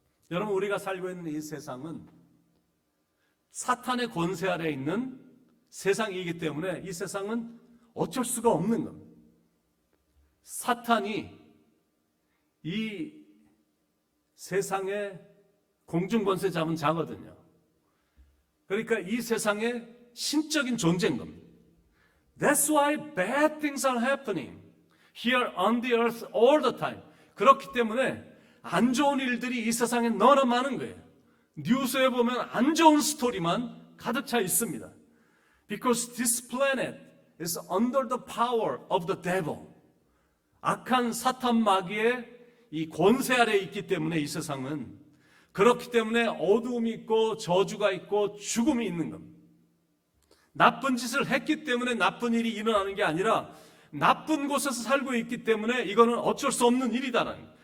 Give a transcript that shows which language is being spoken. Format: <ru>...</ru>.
<ko>여러분, 우리가 살고 있는 이 세상은 사탄의 권세 아래 있는 세상이기 때문에 이 세상은 어쩔 수가 없는 겁니다. 사탄이 이 세상의 공중권세 잡은 자거든요. 그러니까 이 세상의 신적인 존재인 겁니다.</ko> <en>That's why bad things are happening here on the earth all the time.</en> <ko>그렇기 때문에 안 좋은 일들이 이 세상에 너무 많은 거예요. 뉴스에 보면 안 좋은 스토리만 가득 차 있습니다.</ko> <en>Because this planet is under the power of the devil.</en> <ko>악한 사탄 마귀의 이 권세 아래에 있기 때문에 이 세상은, 그렇기 때문에 어두움이 있고 저주가 있고 죽음이 있는 겁니다. 나쁜 짓을 했기 때문에 나쁜 일이 일어나는 게 아니라 나쁜 곳에서 살고 있기 때문에 이거는 어쩔 수 없는 일이다라는 거예요.</ko>